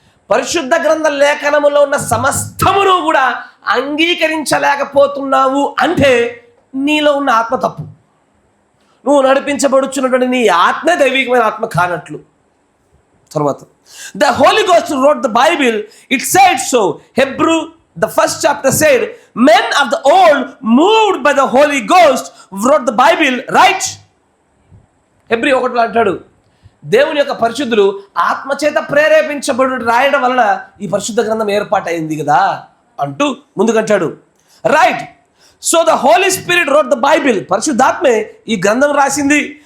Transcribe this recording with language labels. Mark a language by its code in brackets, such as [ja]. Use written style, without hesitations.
[te] పరిశుద్ధ గ్రంథ లేఖనములో ఉన్న సమస్తమును కూడా అంగీకరించలేకపోతున్నావు అంటే నీలో ఉన్న ఆత్మ తప్పు. నువ్వు నడిపించబడుచున్నటువంటి నీ ఆత్మ దైవికమైన ఆత్మ కానట్లు. తర్వాత [en] The Holy Ghost wrote the Bible, it said so. Hebrew the first chapter said, men of the old moved by the Holy Ghost wrote the Bible, right? [te] Hebrew 1 అంటాడు, దేవుని యొక్క పరిశుద్ధులు ఆత్మచేత ప్రేరేపించబడు రాయడం వలన ఈ పరిశుద్ధ గ్రంథం ఏర్పాటైంది కదా అంటూ ముందుకంటాడు. Right. [en] so the Holy Spirit wrote the Bible, [te] పరిశుద్ధాత్మే ఈ గ్రంథం రాసింది.